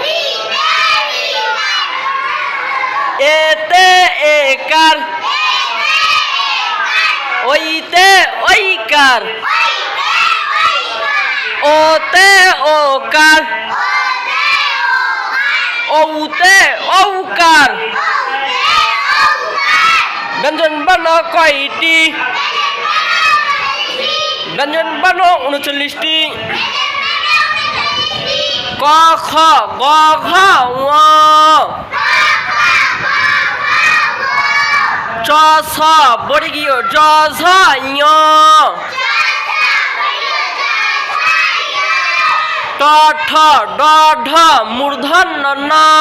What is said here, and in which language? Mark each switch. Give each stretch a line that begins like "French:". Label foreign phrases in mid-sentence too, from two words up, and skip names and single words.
Bangla: এতে একার, ওইতে ওইকার, ওতে ওকার, ওতে ঔকার। ব্যঞ্জন বর্ণ কয়টি? ব্যঞ্জন বর্ণ 39টি। ক খ গ ঘ ঙ, চ ছ বর্গীয় জ ঝ ঞ, ট ঠ ড ঢ মূর্ধন্য ন,